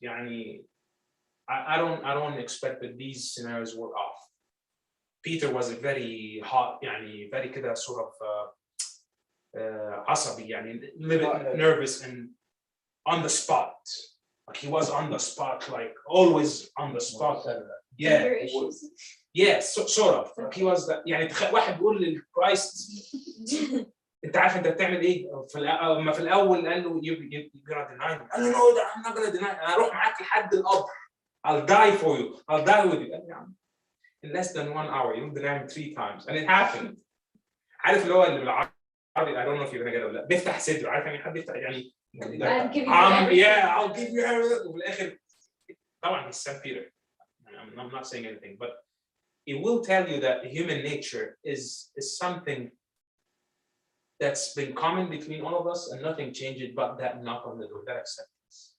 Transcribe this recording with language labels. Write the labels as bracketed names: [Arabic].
[Arabic] يعني [English] I don't expect that these scenarios were off. Peter was a very hot, [Arabic] يعني [English] very [Arabic] كده [English] sort of [Arabic] عصبي يعني [English] a little bit nervous and on the spot. Like he was on the spot, like always on the spot. Yeah. Anger issues. Yeah, sort of. Like he was that [Arabic] يعني واحد بيقول للكرايست انت عارف انت بتعمل ايه؟ لما في الاول قال له [English] you're gonna deny me. [Arabic] قال له [English] no, I'm not gonna deny. [Arabic] انا هروح معاك لحد القبر. [English] I'll die for you. I'll die with you. [Arabic] قال لي يا عم [English] in less than 1 hour you'll deny me 3 times and it happened. [Arabic] عارف اللي هو اللي بالعربي [English] I don't know if you're gonna get it [Arabic] ولا لا بيفتح صدره عارف يعني حد يفتح يعني [English] I'll give you everything. yeah I'll give you everything [Arabic] وفي الاخر طبعا [English] he's St. Peter. I'm not saying anything but it will tell you that human nature is something that's been common between all of us and nothing changed but that knock on the door, that acceptance.